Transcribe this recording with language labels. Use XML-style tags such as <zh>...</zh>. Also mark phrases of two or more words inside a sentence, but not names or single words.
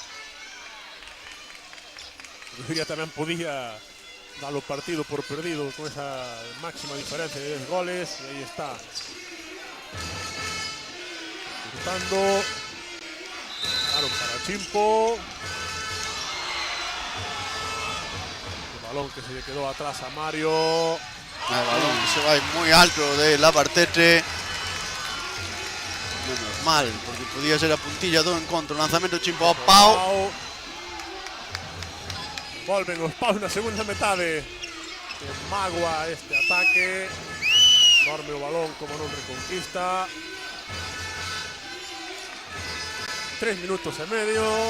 <gl>Diría tamén podía dar o partido por perdido con esa máxima diferencia de 10 goles. E aí está. Gritando. Claro, para Chimpo.</gl> <es>Balón que se le quedó atrás a Mario. El balón que se va muy alto de Labartete.</es> <gl>Menos mal, porque podía ser a puntilla do encontro. Lanzamento Chimpo a Pau. Volven os Pau na segunda metade. Que magua este ataque. Dorme o balón como non Reconquista. 3 minutos e medio.</gl>